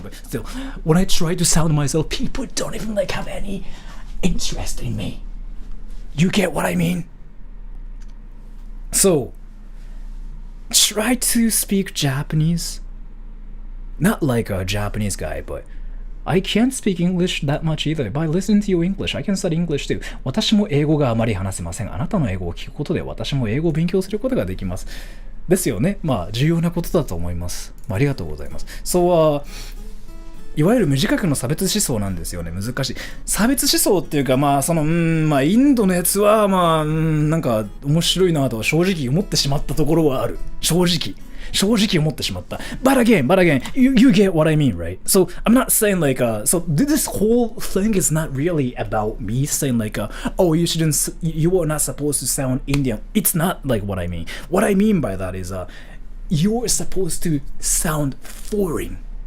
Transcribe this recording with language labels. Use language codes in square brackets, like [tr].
[en] But still, when I try to sound myself, people don't even like have any interest in me. You get what I mean? So, try to speak Japanese. Not like a Japanese guy, but I can't speak English that much either. By listening to your English, I can study English too. [ja] 私も英語があまり話せません。あなたの英語を聞くことで私も英語を勉強することができます。ですよね。まあ、重要なことだと思います。ありがとうございます。そう、いわゆる無自覚の差別思想なんですよね。難しい。差別思想っていうか、まあ、まあ、インドのやつは、まあ、なんか、面白いなとは正直思ってしまったところはある。正直。正直思ってしまった。 [en] But again, you get what I mean, right? So I'm not saying like so this whole thing is not really about me saying like oh you are not supposed to sound Indian. It's not like what I mean. What I mean by that is you're supposed to sound foreign.